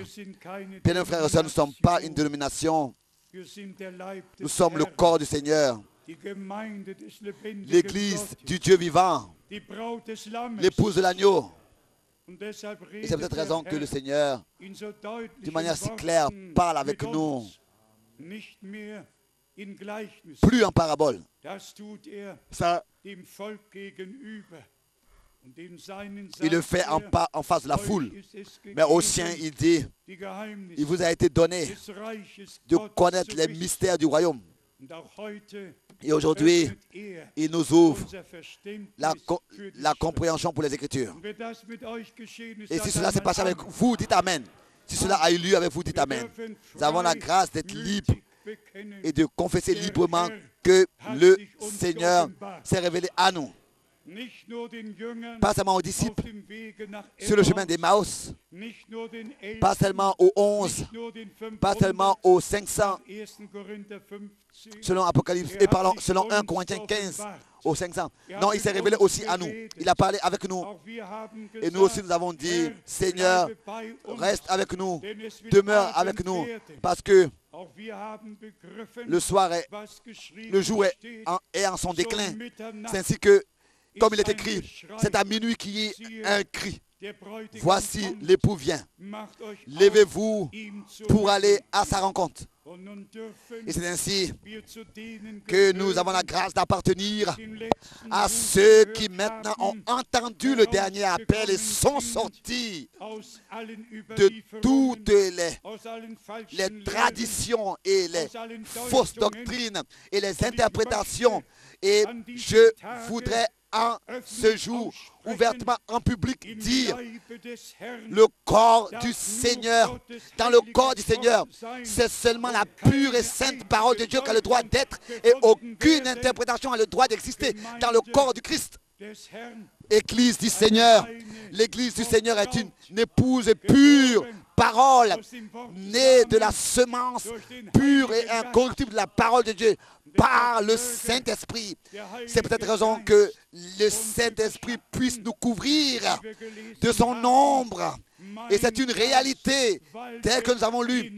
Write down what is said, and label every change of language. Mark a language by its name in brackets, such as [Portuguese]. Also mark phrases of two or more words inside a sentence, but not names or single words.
[French] Bien, frères et sœurs, nous ne sommes pas une dénomination. Nous sommes le corps du Seigneur, l'église du Dieu vivant, l'épouse de l'agneau. Et c'est pour cette raison que le Seigneur, d'une manière si claire, parle avec nous. [German] in Gleichnissen. [French] plus en parabole. [German] Das tut [French] Ça, [German] dem Volk gegenüber. Und in seinen [French] il le [German] sagt [French] fait en face de la [German] euch [French] foule. [German] ist es [French] Mais aux siens, [German] gegeben, [French] il dit, [German] die Geheimnisse [French] il vous a été donné [German] des Reiches [French] de [German] Gottes [French] connaître [German] zu [French] les [German] wissen. [French] mystères du royaume. [German] Und auch heute [French] Et aujourd'hui, [German] öffnet [French] il nous ouvre [German] unser Verständnis [French] la [German] für die Schrift. [French] compréhension pour les Écritures. [German] Und wenn das mit euch geschehen ist, [French] Et si [German] sagt [French] cela s'est [German] einmal [French] passé avec [German] Amen. [French] vous, dites Amen. Si cela a eu lieu avec vous, dites [German] Wir [French] Amen. [German] dürfen [French] Nous avons la grâce d'être libres [German] freimütig bekennen, [French] et de confesser librement que le Seigneur s'est révélé à nous. [German] nicht nur den Jüngern [French] Pas seulement aux [German] auf [French] disciples [German] dem Wege nach [French] sur le chemin [German] Emmaus, [French] d'Emmaüs, [German] nicht nur den Elfen, [French] pas seulement aux 11, [German] nicht nur den 500, [French] pas seulement aux 500, [German] 1. Korinther 15, [French] selon Apocalypse, et parlant, selon 1 Corinthiens 15, aux 500. Non, il s'est révélé aussi à nous. Il a parlé avec nous. [German] auch wir haben [French] Et nous aussi, [German] gesagt, [French] nous avons dit, [German] Herr, [French] Seigneur, [German] bleibe bei uns, [French] reste avec nous, [German] denn es wird [French] demeure [German] Abend [French] avec nous, [German] werden. [French] parce que [German] Auch wir haben begriffen, [French] le soir est, [German] was geschrieben [French] le jour [German] steht, [French] est en son [German] zur [French] déclin. [German] Mitternacht [French] C'est ainsi que, comme il est [German] ist ein [French] écrit, [German] Geschrei. [French] c'est à minuit qu'il y ait un cri. [German] Der Bräutigam [French] Voici, [German] kommt, [French] l'époux vient. [German] macht euch [French] Levez-vous [German] auf, ihm zu [French] pour aller [German] dienen. [French] à sa rencontre. [German] Und nun dürfen [French] Et c'est ainsi [German] wir zu denen [French] que [German] gehören, [French] nous avons la grâce d'appartenir [German] die den letzten [French] à [German] Ruf [French] ceux [German] gehört [French] qui maintenant ont [German] haben, [French] entendu le dernier appel et sont sortis [German] aus allen [French] de [German] Überlieferungen, [French] toutes [German] aus allen falschen [French] les [German] Lehren, [French] traditions et les [German] aus allen [French] fausses [German] Deutungen. [French] doctrines et les interprétations. Et je voudrais en ce jour ouvertement en public [German] Im [French] dire [German] Leibe des Herrn, [French] le corps du Seigneur. Dans le corps du Seigneur, c'est seulement la pure et sainte parole de Dieu qui a le droit d'être et aucune interprétation a le droit d'exister dans le corps du Christ. [German] des Herrn, [French] Église du Seigneur. L'église du Seigneur est une épouse pure, parole, [German] aus dem Wort [French] née de la semence pure et incorruptible de la parole de Dieu par le Saint-Esprit. C'est peut-être raison que le Saint-Esprit puisse nous couvrir de son ombre. Et c'est une réalité telle que nous avons lu.